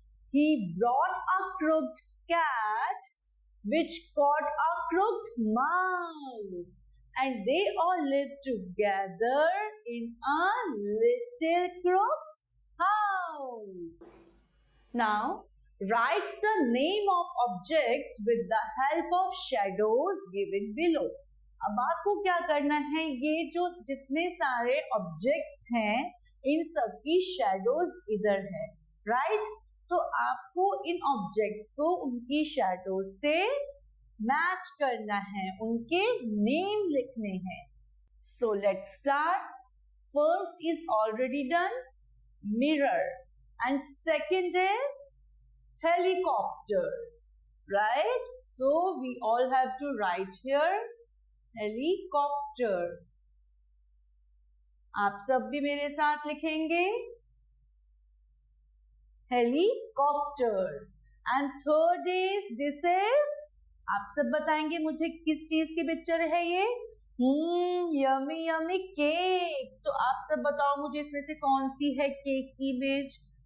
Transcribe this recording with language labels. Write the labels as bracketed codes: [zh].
[en] He brought a crooked cat which caught a crooked mouse, and they all lived together in a little crooked house. Now, write the name of objects with the help of shadows given below. [hi] अब आपको क्या करना है? ये जो जितने सारे objects हैं इन सब की शेडोज इधर है, राइट? तो आपको इन ऑब्जेक्ट्स को उनकी शेडोज से मैच करना है, उनके नेम लिखने हैं. [en] So let's start. First is already done, mirror, and second is helicopter, right? So we all have to write here helicopter. [hi] आप सब भी मेरे साथ लिखेंगे helicopter. [en] And third is this is, [hi] आप सब बताएंगे मुझे किस चीज की पिक्चर है ये? Yummy yummy cake. तो आप सब बताओ मुझे इसमें से कौन सी है केक की इमेज?